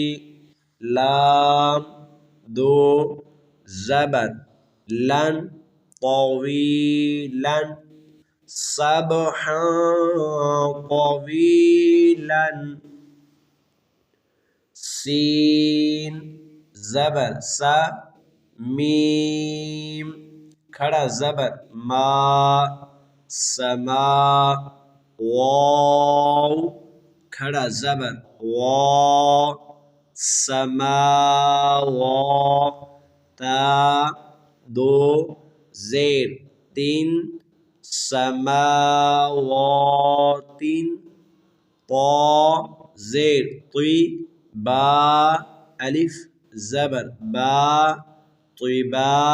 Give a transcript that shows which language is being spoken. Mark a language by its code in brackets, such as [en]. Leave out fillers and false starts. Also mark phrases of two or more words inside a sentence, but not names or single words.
[ur] لام دو زبر لن, [ar] طويلا، سبحا طويلا, [ur] سین زبر سا, میم کھڑا زبر ما، سما، واو کھڑا زبر وا سما وا تا دو زیر تین سماواتٍ تا زیر طو با الف زبر با طوبی